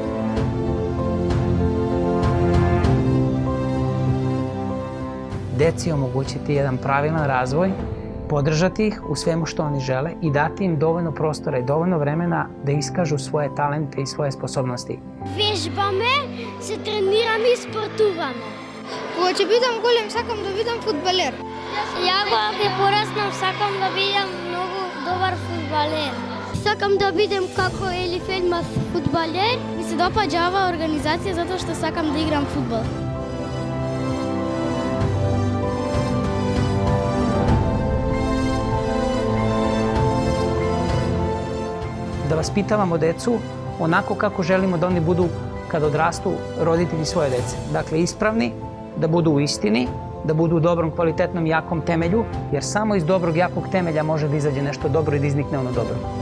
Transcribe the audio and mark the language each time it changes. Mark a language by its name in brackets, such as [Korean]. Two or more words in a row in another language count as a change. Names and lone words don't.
[Serbian] Deci omogućiti jedan pravilan razvoj, podržati ih u svemu što oni žele i dati im dovoljno prostora i dovoljno vremena da iskažu svoje talente i svoje sposobnosti. [Macedonian] Vežbаме, se trenirаме и спортуваме. Когато бидам голем, сакам да бидам фудбалер. Ја кога ќе пораснам, сакам да бидам многу добар фудбалер. Сакам да бидам како Елиф Елмас фудбалер. Ми се допаѓа оваа организација затоа што сакам да играм фудбал. [Serbian] Da vaspitavamo decu onako kako želimo da oni budu kad odrastu roditelji svoje dece. Dakle, ispravni, da budu u istini, da budu u dobrom, kvalitetnom, jakom temelju, jer samo iz dobrog, jakog temelja može da izađe nešto dobro i da iznikne ono dobro.